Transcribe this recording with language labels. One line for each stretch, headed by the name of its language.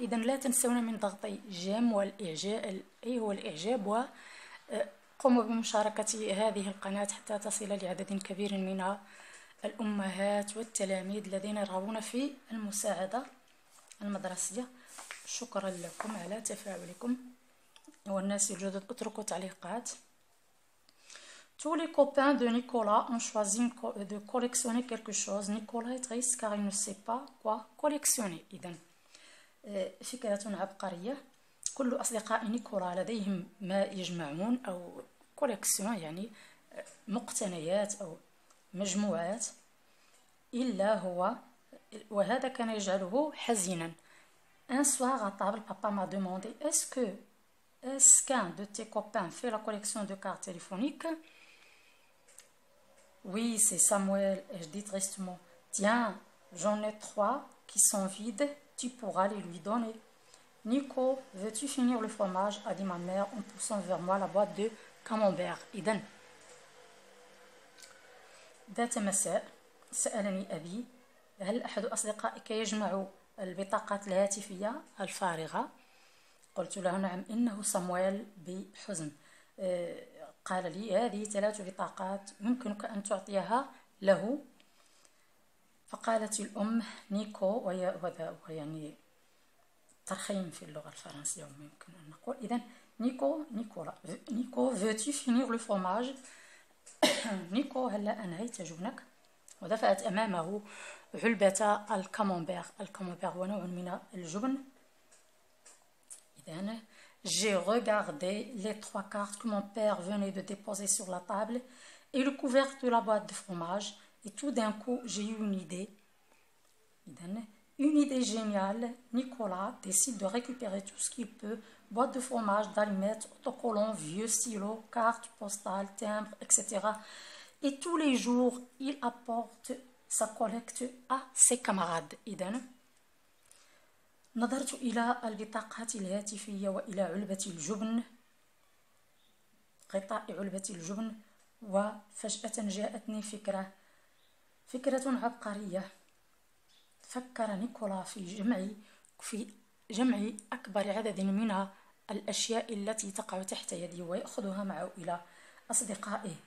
Arabic: إذا لا تنسون من ضغط جيم والإعجاب هو الإعجاب وقوموا بمشاركة هذه القناة حتى تصل لعدد كبير من الأمهات والتلاميذ الذين يرغبون في المساعدة المدرسية. شكرا لكم على تفاعلكم، والناس الجدد اتركوا تعليقات.
French: Tous les copains de Nicolas ont choisi de collectionner quelque chose. Nicolas est triste car il ne sait pas quoi collectionner.
Arabic: إذن فكرة عبقرية. كل أصدقاء نيكولا لديهم ما يجمعون أو كوليكسيون، يعني مقتنيات أو مجموعات، إلا هو، وهذا كان يجعله حزينا.
French: Un soir à table, papa m'a demandé est-ce qu'un de tes copains fait la collection de cartes téléphoniques? Oui, c'est Samuel. Et je dis tristement, tiens, j'en ai 3 qui sont vides, tu pourras les lui donner. Nico, veux-tu finir le fromage? A dit ma mère en poussant vers moi la boîte de camembert.
Arabic: إذن ذات مساء سألني أبي هل أحد أصدقائك يجمع البطاقات الهاتفية الفارغة؟ قلت له نعم، إنه صامويل بحزن. قال لي هذه 3 بطاقات يمكنك أن تعطيها له. فقالت الأم نيكو، وهذا يعني ترخيم في اللغة الفرنسية يمكن أن نقول. إذن نيكو
French: veux-tu finir le fromage؟
Arabic: نيكو هلا أنهيت جبنك؟ ودفعت أمامه علبة الكاممبير. الكاممبير هو نوع من الجبن.
French: إذن j'ai regardé les 3 cartes que mon père venait de déposer sur la table et le couvercle de la boîte de fromage, et tout d'un coup j'ai eu une idée. Une idée géniale. Nicolas décide de récupérer tout ce qu'il peut: boîte de fromage, d'allumettes, autocollants, vieux stylos, cartes postales, timbres, etc. Et tous les jours il apporte sa collecte à ses camarades.
Arabic: إذن نظرت إلى البطاقات الهاتفية وإلى علبة الجبن، غطاء علبة الجبن، وفجأة جاءتني فكرة عبقرية. فكر نيكولا في جمع أكبر عدد من الأشياء التي تقع تحت يدي ويأخذها معه إلى أصدقائه.